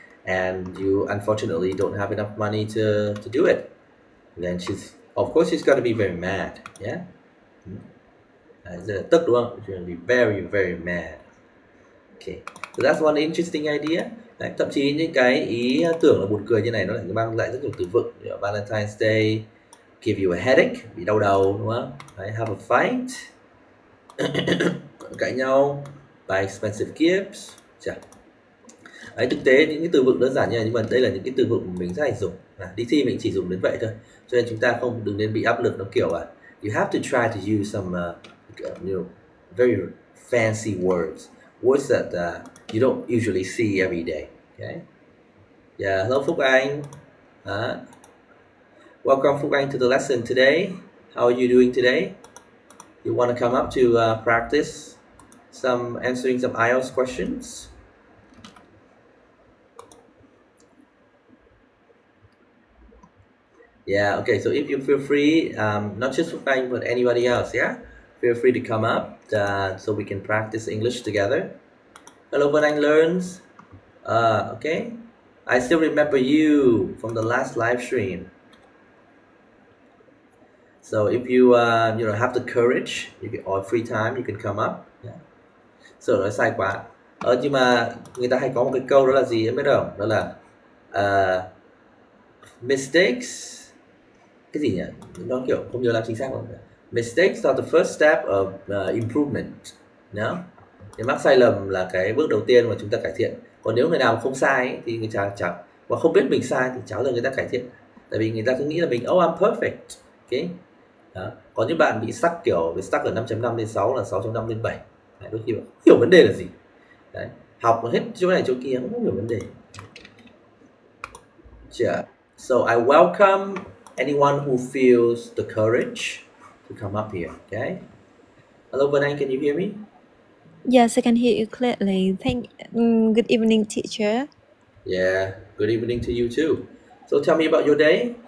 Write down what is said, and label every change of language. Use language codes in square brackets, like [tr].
[en] And you unfortunately don't have enough money to do it. Then of course she's gonna be very mad, yeah. [vi] Tức đúng không? [en] She's gonna be very very mad. Okay, so that's one interesting idea. [vi] Đấy, thậm chí những cái ý tưởng là buồn cười như này nó lại mang lại rất nhiều từ vựng. [en] Valentine's Day, give you a headache, [vi] bị đau đầu đúng không? [en] Đấy, have a fight, [vi] cãi nhau, [en] buy expensive gifts. [vi] Đấy, thực tế những cái từ vựng đơn giản như này, nhưng mà đây là những cái từ vựng mình rất hay dùng. Đi thi mình chỉ dùng đến vậy thôi, cho nên chúng ta đừng nên bị áp lực nó kiểu là [en] you have to try to use some very fancy words words that you don't usually see every day. Okay. Yeah. Hello, Phúc Anh. Welcome, Phúc Anh, to the lesson today. How are you doing today? You want to come up to practice answering some IELTS questions? Yeah, okay, so if you feel free, not just Phúc Anh, but anybody else, yeah? Feel free to come up so we can practice English together. Hello, Vân Anh Learns. Okay. I still remember you from the last live stream. So if you have the courage, or free time, you can come up. [vi] Yeah. Sợ nói sai quá. Nhưng mà người ta hay có một cái câu đó là gì em biết không? Đó là mistakes. Cái gì nhỉ? Nó kiểu không nhớ làm chính xác không? [en] Mistakes are the first step of improvement. No? [vi] Thì mắc sai lầm là cái bước đầu tiên mà chúng ta cải thiện. Còn nếu người nào không sai ấy, thì người ta chẳng và không biết mình sai thì cháu là người ta cải thiện. Tại vì người ta cứ nghĩ là mình [en] I'm perfect. [vi] Okay? Đó. Còn những bạn bị stuck ở 5.5 lên 6 là 6.5 lên 7. Đấy, đôi khi không hiểu vấn đề là gì. Đấy. Học hết chỗ này chỗ kia không hiểu vấn đề. [en] Yeah. So I welcome anyone who feels the courage to come up here. Okay. Hello, Vân Anh, can you hear me? Yes, I can hear you clearly. Good evening, teacher. Yeah, good evening to you too. So tell me about your day.